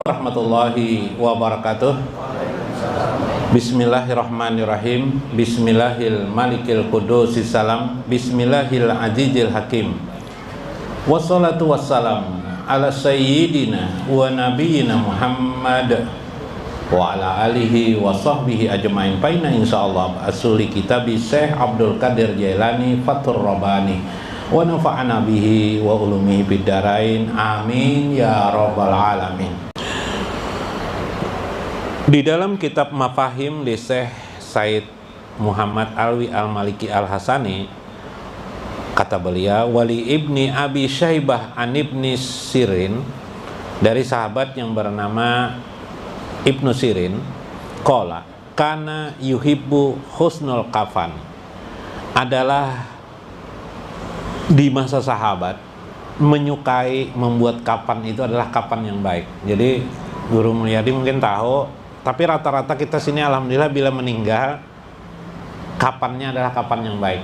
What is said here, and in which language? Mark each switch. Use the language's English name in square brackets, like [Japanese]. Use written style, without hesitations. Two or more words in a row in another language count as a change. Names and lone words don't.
[Arabic] ورحمة الله وبركاته. بسم الله الرحمن الرحيم. بسم الله الملك القدوس السلام. بسم الله العزيز الحكيم. والصلاة والسلام على سيدنا ونبينا محمد وعلى آله وصحبه أجمعين. فينا إن شاء الله أصول كتاب Syekh Abdul Qadir Jailani Fathur Rabbani ونفعنا به وعلومه بالدارين. آمين يا رب العالمين. [Indonesian] Di dalam kitab Mafahim li Syekh Said Muhammad Alwi Al-Maliki Al-Hasani, kata beliau, [Arabic] ولي ابن أبي شيبة عن ابن سيرين, [Indonesian] dari sahabat yang bernama Ibnu Sirin, [Arabic] قال كان يحب حسن الكفن, [Indonesian] adalah di masa sahabat menyukai membuat kapan itu adalah kapan yang baik. Jadi Guru Mulyadi mungkin tahu, tapi rata-rata kita sini alhamdulillah bila meninggal kapannya adalah kapan yang baik.